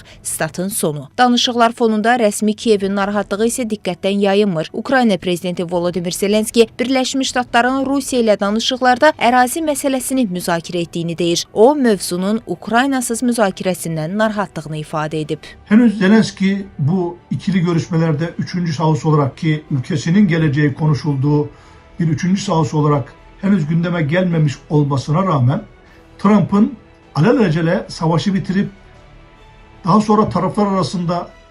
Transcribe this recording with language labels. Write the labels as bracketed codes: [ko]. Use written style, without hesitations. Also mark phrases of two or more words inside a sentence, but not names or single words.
[az] Statın sonu. Danışıqlar fonunda rəsmi Kiyevin narahatlığı isə diqqətdən yayınmır. Ukrayna prezidenti Volodymyr Zelenski Birləşmiş Ştatların Rusiya ilə danışıqlarda ərazi məsələsini müzakirə etdiyini deyir. O, mövzunun Ukraynasız müzakirəsindən narahatlığını ifadə edib. [tr] Henüz Zelenski bu ikili görüşmelerde üçüncü şahıs olarak ki ülkesinin geleceği konuşulduğu bir üçüncü şahıs olarak henüz gündeme gelmemiş olmasına rağmen Trump'ın alelacele savaşı bitirip daha sonra taraflar arasında